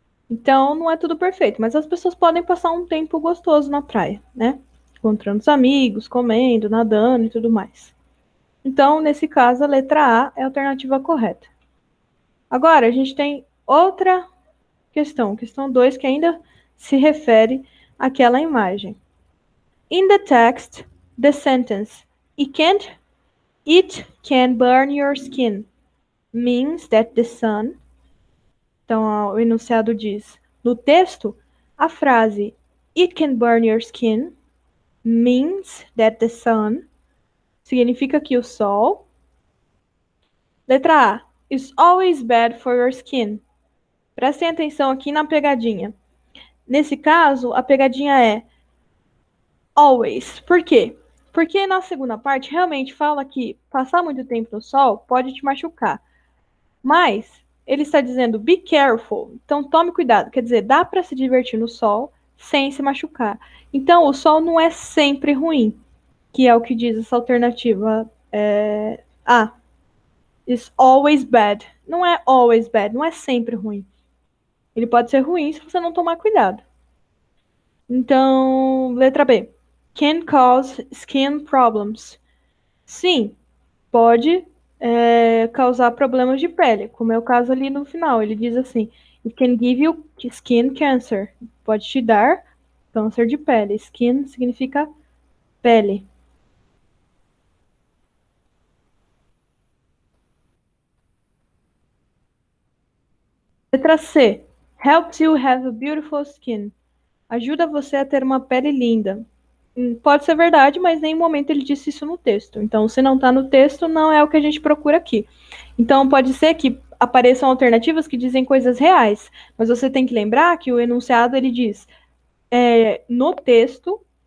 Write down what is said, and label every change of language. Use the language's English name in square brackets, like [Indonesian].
[Portuguese] Então não é tudo perfeito, mas as pessoas podem passar um tempo gostoso na praia, né? Encontrando os amigos, comendo, nadando e tudo mais. Então, nesse caso, a letra A é a alternativa correta. Agora, a gente tem outra questão 2, que ainda se refere àquela imagem. [English] In the text, the sentence, it can burn your skin, means that the sun. [Portuguese] Então, o enunciado diz, no texto, a frase [English] it can burn your skin means that the sun [Portuguese] significa que o sol. Letra A, [English] is always bad for your skin. [Portuguese] Prestem atenção aqui na pegadinha. Nesse caso, a pegadinha é always. Por quê? Porque na segunda parte realmente fala que passar muito tempo no sol pode te machucar. Mas ele está dizendo [English] be careful. [Portuguese] Então tome cuidado. Quer dizer, dá para se divertir no sol sem se machucar. Então o sol não é sempre ruim, que é o que diz essa alternativa A. [English] Is always bad. [Portuguese] Não é [English] always bad, [Portuguese] não é sempre ruim. Ele pode ser ruim se você não tomar cuidado. Então, letra B. [English] Can cause skin problems. [Portuguese] Sim, pode causar problemas de pele, como é o caso ali no final. Ele diz assim: [English] It can give you skin cancer. [Portuguese] Pode te dar câncer de pele. Skin significa pele. Letra C. [English] Helps you have a beautiful skin. [Portuguese] Ajuda você a ter uma pele linda. Pode ser verdade, mas em nenhum momento ele disse isso no texto. Então, se não está no texto, não é o que a gente procura aqui. Então, pode ser que apareçam alternativas que dizem coisas reais, mas você tem que lembrar que o enunciado ele diz no texto.